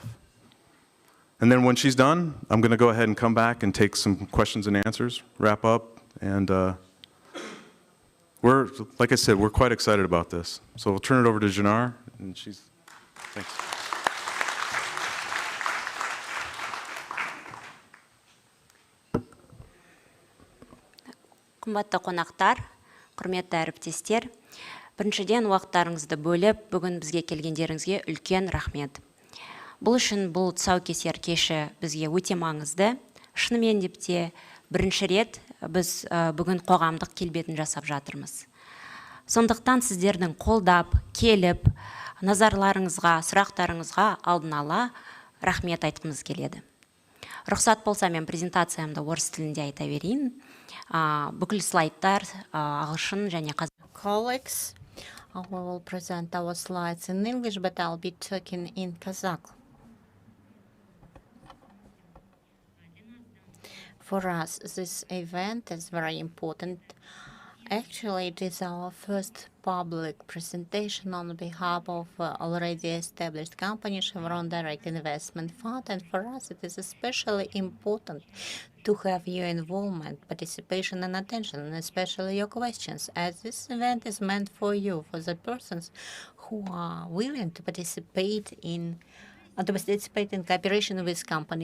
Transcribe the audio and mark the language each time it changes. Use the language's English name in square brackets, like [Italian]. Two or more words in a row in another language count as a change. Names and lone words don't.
[English] And then when she's done, I'm going to go ahead and come back and take some questions and answers, wrap up, and like I said, we're quite excited about this. So we'll turn it over to Janar, and thanks. [Kazakh] Қымбатты қонақтар, құрметті әріптестер, біріншіден уақыттарыңызды бөліп, бүгін бізге келгендеріңізге үлкен рахмет. Бұл үшін бұл тұсаукесер кеші бізге өте маңызды. Шынымен деп те бірінші рет біз бүгін қоғамдық келбетін жасап жатырмыз. Сондықтан сіздердің қолдап, келіп, назарларыңызға, сұрақтарыңызға алдын ала рахмет айтқымыз келеді. Рұқсат болса, мен презентациямды орыс тілінде айта берейін. Бүкіл слайдтар ағылшын және қазақ. [English] Colleagues, we will present our slides in English, but I'll be talking in Kazakh. For us, this event is very important. Actually, it is our first public presentation on behalf of already established company, Chevron Direct Investment Fund, and for us it is especially important to have your involvement, participation and attention, and especially your questions, as this event is meant for you, for the persons who are willing to participate in cooperation with company.